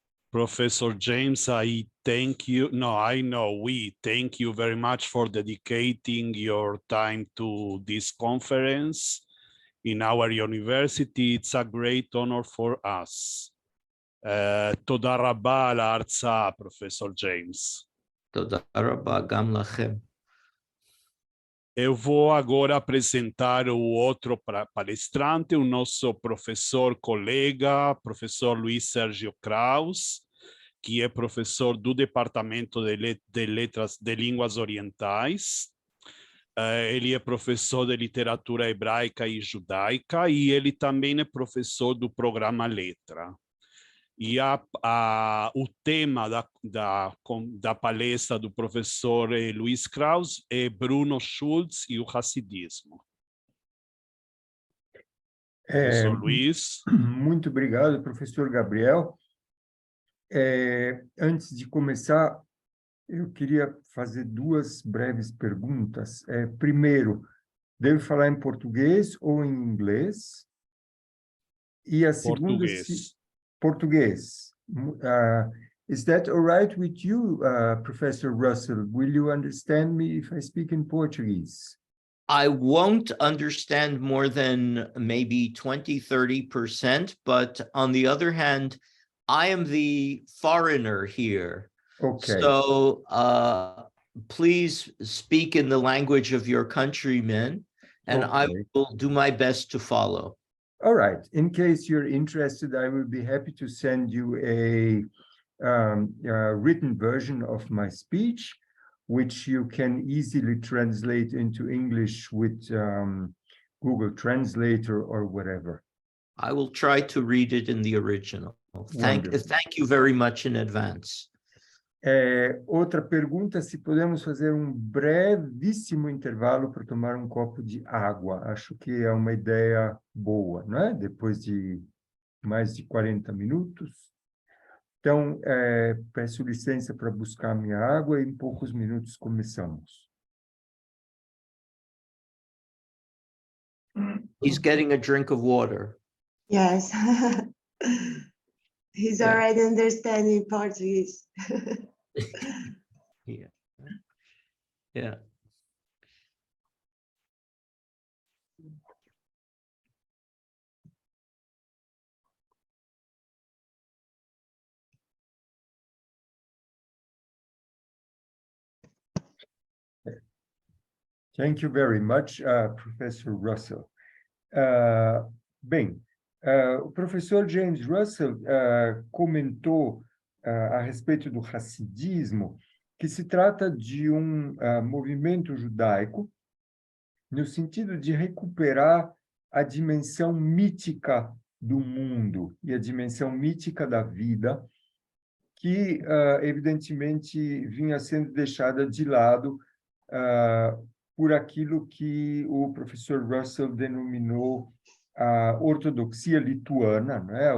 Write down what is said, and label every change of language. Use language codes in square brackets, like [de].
[en] Professor James, I thank you. No, I know we thank you very much for dedicating your time to this conference in our university. It's a great honor for us. [he] Toda rabba על ההרצאה, [en] Professor James. [he] Toda rabba gam lachem. [pt] Eu vou agora apresentar o outro palestrante, o nosso professor colega, professor Luiz Sergio Krausz, que é professor do Departamento de Letras de Línguas Orientais. Ele é professor de literatura hebraica e judaica e ele também é professor do programa Letra. E o tema da palestra do professor Luiz Krausz é Bruno, Schulz e o Hassidismo. Professor Luiz. Muito obrigado, professor Gabriel. Antes de começar, eu queria fazer duas breves perguntas. Primeiro, devo falar em português ou em inglês? E a segunda... Português. [en] Is that all right with you, Professor Russell? Will you understand me if I speak in Portuguese? I won't understand more than maybe 20, 30%, but on the other hand, I am the foreigner here. Okay. So please speak in the language of your countrymen, and I will do my best to follow. All right. In case you're interested, I will be happy to send you a written version of my speech, which you can easily translate into English with Google Translator or whatever. I will try to read it in the original. Thank you very much in advance. [pt] Outra pergunta, se podemos fazer um brevíssimo intervalo para tomar um copo de água. Acho que é uma ideia boa, não é? Depois de mais de 40 minutos. Então, peço licença para buscar minha água e em poucos minutos começamos. [en] He's getting a drink of water. Yes. He's already understanding Portuguese. Yeah. Thank you very much, Professor Russell. [pt] Bem, o professor James Russell comentou a respeito do Hassidismo, que se trata de um movimento judaico no sentido de recuperar a dimensão mítica do mundo e a dimensão mítica da vida, que, evidentemente, vinha sendo deixada de lado por aquilo que o professor Russell denominou a ortodoxia lituana, né?